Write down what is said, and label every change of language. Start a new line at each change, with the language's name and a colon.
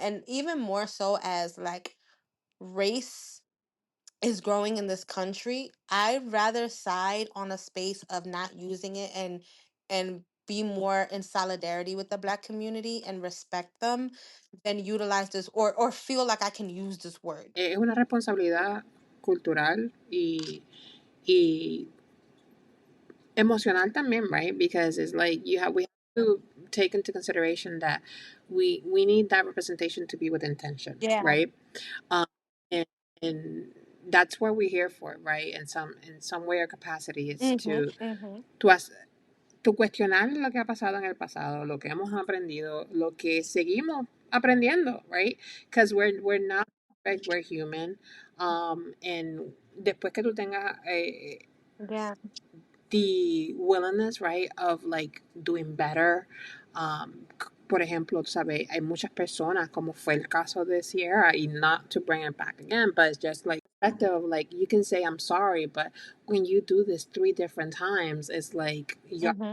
English: And even more so as like race is growing in this country, I'd rather side on a space of not using it and be more in solidarity with the black community and respect them than utilize this or feel like I can use this word.
Spanish: es una responsabilidad cultural y emocional también, right?
English: Because it's like we have to take into consideration that we need that representation to be with intention, Yeah. right? Um, and and that's what we're here for, right? In some way or capacity, is Mhm. Mhm. to us to
Spanish: cuestionar lo que ha pasado en el pasado, lo que hemos aprendido, lo que seguimos aprendiendo, right?
English: Because we're not perfect, we're human.
Spanish: And después que tú tengas Yeah.
English: the willingness, right, of like doing better.
Spanish: Por ejemplo, ¿sabes? Hay muchas personas, como fue el caso de Sierra, y
English: not to bring it back again, but it's just like perspective of like you can say I'm sorry, but when you do this 3 different times, it's like you're